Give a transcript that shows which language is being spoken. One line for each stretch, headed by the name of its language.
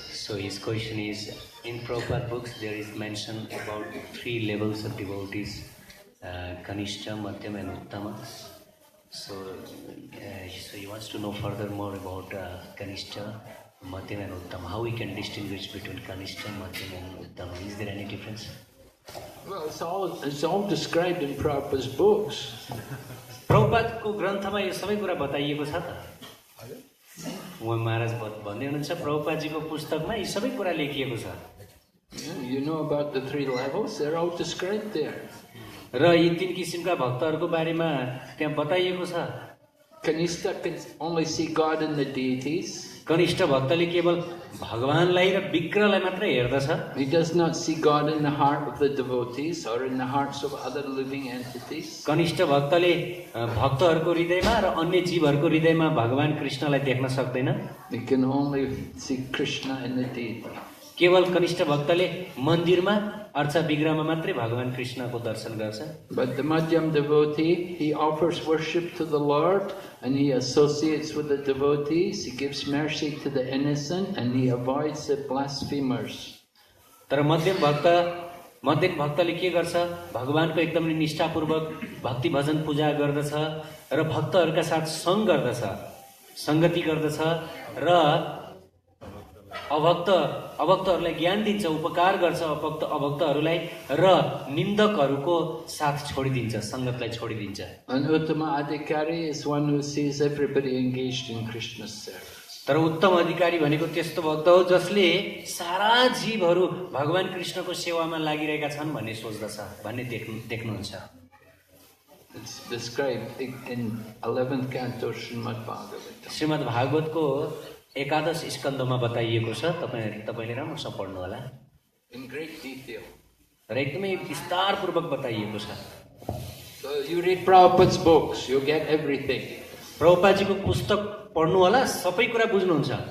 English: So his question is, in Prabhupada books there is mention about 3 levels of devotees, Kanishta, Madhyama and Uttama. So he wants to know further more about Kanishta, Madhyama and Uttama. How we can distinguish between Kanishta, Madhyama and Uttama? Is there any difference? Well, it's all described in Prabhupada's books.
Nepali: प्रभुपादको ग्रन्थमा यो सबै कुरा बताइएको छ त। हजुर उहाँ महाराज भन्दै हुनुहुन्छ प्रभुपादजीको पुस्तकमा यी सबै कुरा लेखिएको छ।
English: You know about the 3 levels, they're all described there.
Nepali: र यी 3 किसिमका भक्तहरूको बारेमा त्यहाँ बताइएको छ।
English: Kanishta can only see God and the deities.
Nepali: कनिष्ठ भक्तले केवल भगवानलाई र विग्रहलाई मात्रै हेर्दछ।
English: He does not see God in the heart of the devotees or in the hearts of other living entities.
Nepali: कनिष्ठ भक्तले भक्तहरूको हृदयमा र अन्य जीवहरूको हृदयमा भगवान कृष्णलाई देख्न सक्दैन।
English: He can only see Krishna in the deity.
Nepali: केवल कनिष्ठ भक्तले मन्दिरमा अर्चा विग्रहमा मात्रै भगवान कृष्णको दर्शन गर्छ।
English: But the Madhyam devotee, he offers worship to the Lord and he associates with the devotees, he gives mercy to the innocent and he avoids the blasphemers.
Nepali: तर मध्यम भक्तले के गर्छ? भगवानको एकदमै निष्ठापूर्वक भक्ति भजन पूजा गर्दछ र भक्तहरूका साथ सङ्ग गर्दछ, संगति गर्दछ र अभक्तहरूलाई ज्ञान दिन्छ, उपकार गर्छ अभक्तहरूलाई र निन्दकहरूको साथ छोडिदिन्छ, संगतलाई छोडिदिन्छ।
English: And Uttama Adhikari is one who sees everybody engaged in Krishna's service.
Nepali: तर उत्तम अधिकारी भनेको त्यस्तो भक्त हो जसले सारा जीवहरू भगवान कृष्णको सेवामा लागिरहेका छन् भन्ने सोच्दछ, भन्ने देख्नुहुन्छ।
English: It's described in 11th canto Srimad Bhagavatam.
Nepali: Shrimad भागवतको एकादश स्कन्धमा बताइएको छ। तपाईले राम्रोसँग पढ्नु होला।
English: In great detail.
Nepali: र एकदमै विस्तारपूर्वक बताइएको छ।
English: So you read Prabhupada's books, you get everything.
Nepali: प्रभुपादजीको पुस्तक पढ्नु होला, सबै कुरा बुझ्नुहुन्छ।